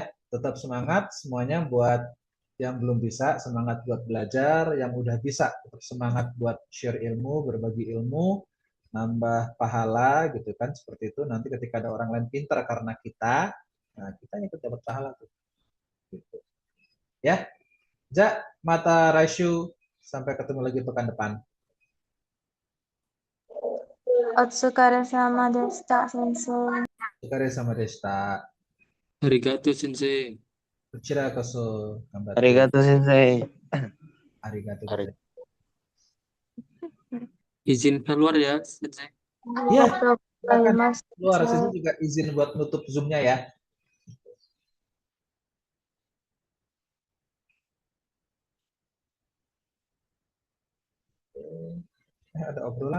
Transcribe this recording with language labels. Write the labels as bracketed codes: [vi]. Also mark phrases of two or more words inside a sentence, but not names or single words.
[id] Tetap semangat semuanya buat yang belum bisa, semangat buat belajar, yang udah bisa tetap semangat buat share ilmu, berbagi ilmu, nambah pahala gitu kan, seperti itu. Nanti ketika ada orang lain pintar karena kita, nah kita yang ikut dapat pahala tuh. Gitu. Ya, [ja] じゃ、また来週, [id] sampai ketemu lagi pekan depan. [ja] お疲れ様でした、先生. お疲れ様でした. ありがとう先生. こちらこそ頑張って. ありがとう先生. Arigato. [id] Izin keluar ya Sensei. Iya, [ja] Arigatou [id] silakan [ja] gozaimasu, [id] keluar. Sini [ja] sensei. [id] juga izin buat nutup Zoom-nya ya. Ada obrolan.